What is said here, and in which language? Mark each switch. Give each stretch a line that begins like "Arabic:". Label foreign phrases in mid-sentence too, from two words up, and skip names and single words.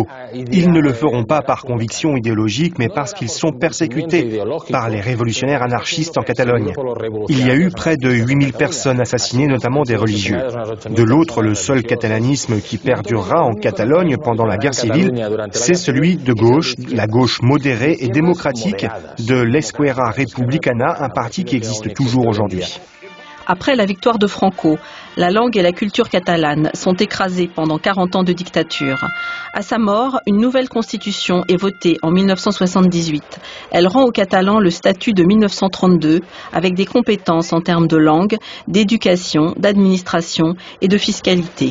French: Ils ne le feront pas par conviction idéologique, mais parce qu'ils sont persécutés par les révolutionnaires anarchistes en Catalogne. Il y a eu près de 8000 personnes assassinées, notamment des religieux. De l'autre, le seul catalanisme qui perdurera en Catalogne pendant la guerre civile, c'est celui de gauche, la gauche modérée et démocratique de l'Esquerra Republicana, un parti qui existe toujours aujourd'hui. Après la victoire de Franco, la langue et la culture catalane sont écrasées pendant 40 ans de dictature. À sa mort, une nouvelle constitution est votée en 1978. Elle rend aux Catalans le statut de 1932 avec des compétences en termes de langue, d'éducation, d'administration et de fiscalité.